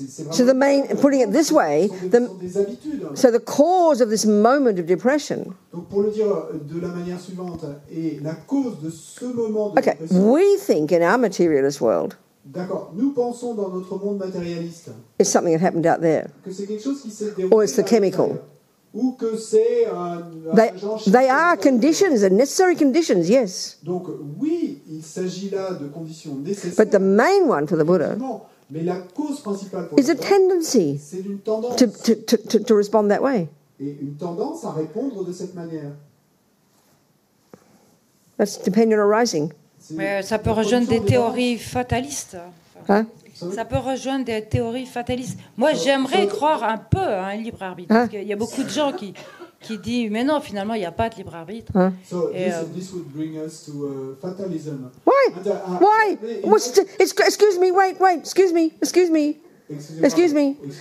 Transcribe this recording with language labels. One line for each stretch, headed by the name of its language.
English: So putting it this way, so the cause of this moment of depression.
French: Donc pour le dire de la manière suivante, et la cause de ce moment de dépression.
English: We think in our materialist world.
French: D'accord, nous pensons dans notre monde matérialiste.
English: It's something that happened out there.
French: Que c'est quelque chose qui s'est déroulé.
English: Or it's the chemical.
French: Ou que c'est un
English: they are conditions, and necessary conditions, yes.
French: Donc oui, il s'agit là de conditions nécessaires.
English: But the main one for the Buddha.
French: Mais la cause principale pour
English: is a tendency
French: c'est une tendance
English: to respond that way.
French: Et une tendance à répondre de cette manière.
English: That's dependent arising.
French: Mais ça peut rejoindre des théories fatalistes. Hein? Ça peut rejoindre des théories fatalistes. Moi, j'aimerais croire un peu à un libre arbitre. Parce qu'il y a beaucoup de gens qui qui dit mais non, finalement, il n'y a pas de libre arbitre.
English: So
French: Et,
English: this would bring us to fatalism. Why? And, Why? in Excuse me, wait, excuse me. Excuse me.